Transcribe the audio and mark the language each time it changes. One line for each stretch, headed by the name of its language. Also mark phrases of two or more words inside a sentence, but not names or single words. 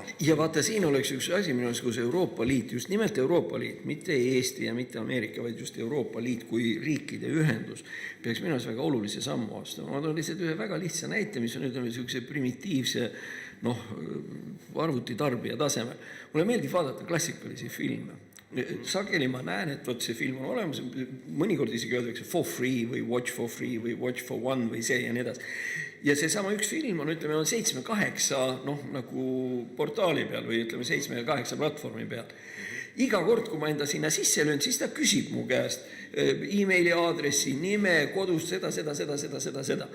Estonian: Ja vaata, siin oleks üks asi minu arust, kus Euroopa Liit, just nimelt Euroopa Liit, mitte Eesti ja mitte Ameerika, vaid just Euroopa Liit kui riikide ühendus, peaks minu arust väga olulise sammu astuma. Ma toon lihtsalt ühe väga lihtsa näite, mis on niisuguse primitiivse arvutitarbija tasemel. Mulle meeldib vaadata klassikalisi filme. Sageli ma näen, et võt see film on olemas, mõnikord isegi öeldakse
English: for free
Estonian: või
English: watch for free
Estonian: või
English: watch for one
Estonian: või see ja nii edasi. Ja see sama üks film on, ütleme, on 7-8 nagu portaali peal või ütleme 7-8 platvormi peal. Iga kord, kui ma enda sinna sisse löön, siis ta küsib mu käest e-maili aadressi, nime, kodust, seda.